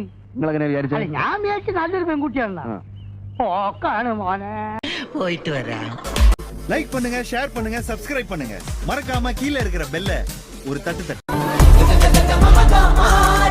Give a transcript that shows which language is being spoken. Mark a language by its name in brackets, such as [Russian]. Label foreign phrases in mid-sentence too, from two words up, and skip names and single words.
[Malayalam] നിങ്ങളെങ്ങനെ വിചാരിച്ചു? ഞാൻ വിചാരിച്ച നല്ലൊരു പെൺകുട്ടിയാണ്. പോക്കാണ് മോനെ. പോയിട്ട് വരാം. [Tamil] லைக் பண்ணுங்க, ஷேர் பண்ணுங்க, சப்ஸ்கிரைப் பண்ணுங்க. மறக்காம கீழே இருக்கிற பெல்ல ஒரு தட்டு தட்டு.